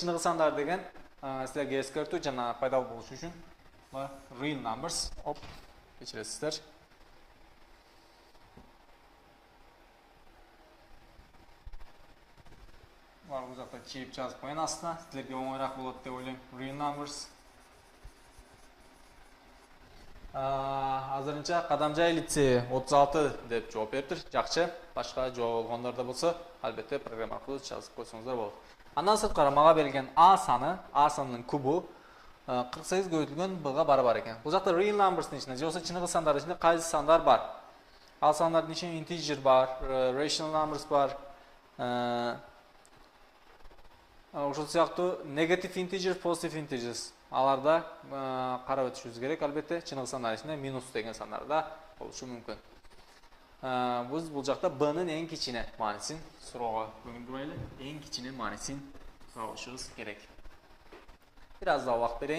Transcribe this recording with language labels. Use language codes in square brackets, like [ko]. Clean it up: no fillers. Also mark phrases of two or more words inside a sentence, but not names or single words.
[ky] Чыныгы сандар деген силерге эскертүү жана пайдалуу болуш үчүн [en] real numbers. [ky] Кечиресиздер. Бул жакта чийип жазып коюн астына. Силерге оңойраак болот деп ойлойм. [en] Real numbers. [ky] Азырынча Кадамжай лицейи 36 деп жооп бериптир. Жакшы. Башка жооп болгондор да болсо, албетте программа аркылуу жазып койсоңуздар болот. Андан сырткары мага берилген А санынын кубу 48 көбөйтүлгөн Б'га барабар экен. Бул жакта [en] real numbers'тын [ky] ичинде, же болбосо чыныгы сандардын ичинде кайсы сандар бар? Ал сандардын ичинде integer бар, [en] rational numbers бар. [ky] Ошол сыяктуу [en] negative integer, positive integers. [ky] Аларда карап өтүшүбүз керек. Албетте чыныгы сандар ичинде минус деген сандар да болушу мүмкүн. Биз бул жакта Б'нын эң кичине маанисин суроого көңүл бурайлы. Эң кичине маанисин табышыбыз керек. Бир аз да убакыт берейин.